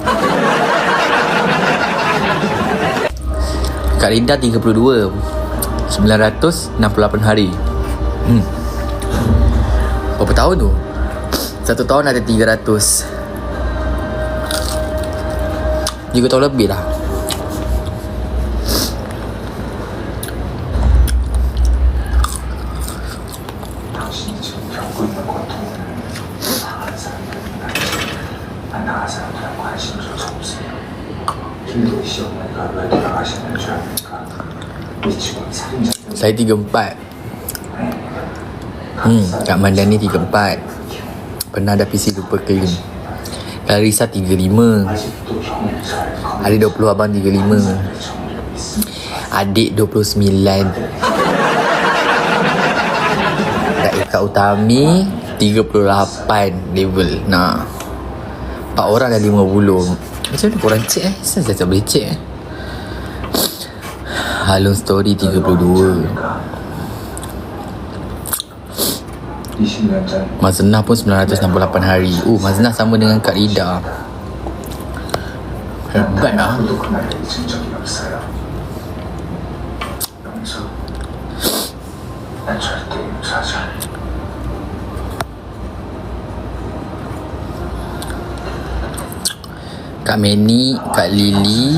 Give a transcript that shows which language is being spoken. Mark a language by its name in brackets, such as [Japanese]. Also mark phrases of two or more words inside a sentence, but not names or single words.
[Malay] Kak Rinda 32. 968 hari. Berapa tahun tu? 1 tahun ada 300. 3 tahun lebih lah. [Korean] 당신이 지금 겪고 있는 고통을 당하는 사람들이나 안 당한 사람들은 관심조차 없어요. 힘든 시어머니가 왜 돌아가시는 줄 압니까? 미치고 살인자 [Malay] Saya 34. Kak Mandani 34. Pernah ada PC lupa clean. Clarissa 35. [Korean] 아직도 형을 잘 [Malay] Adik 20, abang 35. Adik 29. Kak Eka Utami 38 level. Nah, 4 orang dah 50. Macam mana korang cek Saya tak boleh cek Halon Story 32. [Korean] 20년 전 [Malay] Maznah pun 968 hari. Maznah sama dengan Kak Rida. Hebat lah. [Korean] 아무도 그날을 잊은 적이 없어요. 영수, 난 절대 용서하지 않아. [Malay] Kak Mani, Kak Lily.